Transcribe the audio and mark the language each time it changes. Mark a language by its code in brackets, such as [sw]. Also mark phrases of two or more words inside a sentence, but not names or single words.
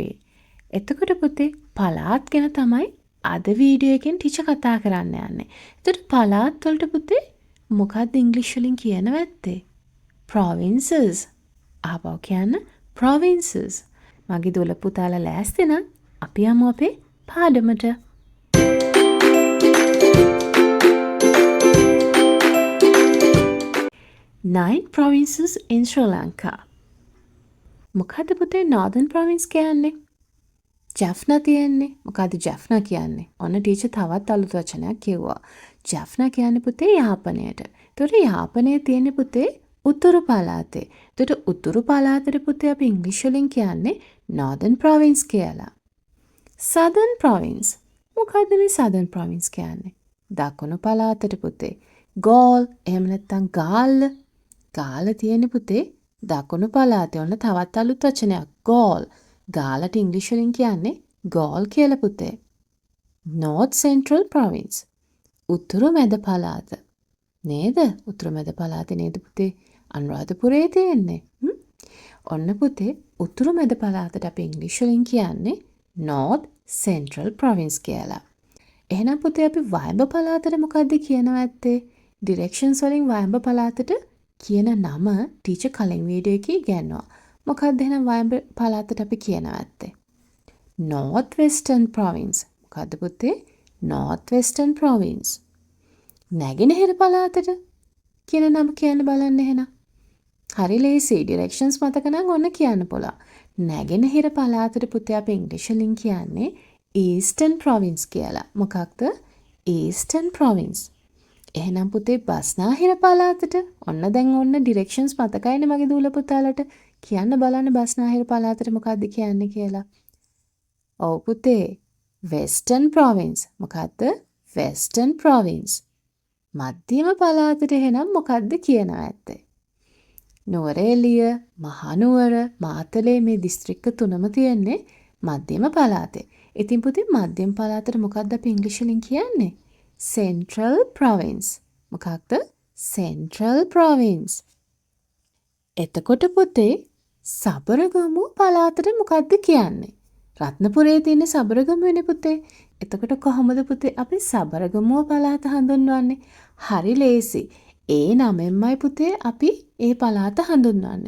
[si] එතකොට පුතේ පළාත් ගැන තමයි අද වීඩියෝ එකෙන් ටීචර් කතා කරන්න යන්නේ. එතකොට පළාත් වලට පුතේ මොකද්ද ඉංග්‍රීසි වලින් කියන්න වැත්තේ? provinces. ආපහු කියන්න provinces. මගේ දොළ පුතාලා ලෑස්ති නම් අපි යමු අපේ පාඩමට. [en] Nine provinces in Sri Lanka. [si] මොකද්ද පුතේ [en] Northern province [si] කියන්නේ? Jaffna තියෙන්නේ. මොකද්ද Jaffna කියන්නේ? ඔන්න ටීචර් තවත් අලුත් වචනයක් කිව්වා. Jaffna කියන්නේ පුතේ යාපනයට. ඒතකොට යාපනයේ තියෙන්නේ පුතේ උතුරු පළාතේ. එතකොට උතුරු පළාතේ පුතේ අපි ඉංග්‍රීසි වලින් කියන්නේ [en] Northern province [si] කියලා. [en] Southern province. [si] මොකද්ද මේ [en] Southern province [si] කියන්නේ? දකුණු පළාතට පුතේ. Gaul එහෙම නැත්නම් ගාල්ල. ගාල්ල තියෙන්නේ පුතේ දකුණු පළාතේ. ඔන්න තවත් අලුත් වචනයක්. Gaul. ගාලට ඉංග්‍රීසි වලින් කියන්නේ Gaul කියලා පුතේ. [en] North Central province. [si] උතුරු මැද පළාත. නේද? උතුරු මැද පළාතේ නේද පුතේ අනුරාධපුරේ තියෙන්නේ. ඔන්න පුතේ උතුරු මැද පළාතට අපි ඉංග්‍රීසි වලින් කියන්නේ [en] North Central province [si] කියලා. එහෙනම් පුතේ අපි වයඹ පළාතට මොකද්ද කියනවා ඇත්තේ? directions වලින් වයඹ පළාතට කියන නම ටීචර් කලින් වීඩියෝ එකේ ඉගෙනුවා. මොකද්ද එහෙනම් වයඹ පළාතට අපි කියනවා ඇත්තේ? [en] North Western province. [si] මොකද්ද පුතේ? [en] North Western province. [si] නැගෙනහිර පළාතට කියන නම කියන්න බලන්න එහෙනම්. හරි ලේසි. ඩිරෙක්ෂන්ස් මතක නම් ඔන්න කියන්න පුළුවන්. නැගෙනහිර පළාතට පුතේ අපි ඉංග්‍රීසි වලින් කියන්නේ [en] Eastern province [si] කියලා. මොකක්ද? [en] Eastern province. [si] එහෙනම් පුතේ බස්නාහිර පළාතට ඔන්න දැන් ඔන්න ඩිරෙක්ෂන්ස් මතකයිනේ මගේ දූල පුතාලට. කියන්න බලන්න බස්නාහිර පළාතට මොකද්ද කියන්නේ කියලා. ඔව් පුතේ. [en] Western province. [si] මොකද්ද? [en] Western province. [si] මධ්‍යම පළාතට එහෙනම් මොකද්ද කියනවා ඇත්තේ? නුවරඑළිය, මහනුවර, මාතලේ මේ දිස්ත්‍රික්ක තුනම තියෙන්නේ මධ්‍යම පළාතේ. ඉතින් පුතේ මධ්‍යම පළාතට මොකද්ද අපි ඉංග්‍රීසි වලින් කියන්නේ? [en] Central province. මොකක්ද? Central province. [si] එතකොට පුතේ සබරගමු පළාතට මොකද්ද කියන්නේ? රත්නපුරේ තියෙන සබරගමුවනේ පුතේ. එතකොට කොහොමද පුතේ අපි සබරගමුව පළාත හඳුන්වන්නේ? හරි ලේසි. ඒ නමෙන්මයි පුතේ අපි ඒ පළාත හඳුන්වන්නේ.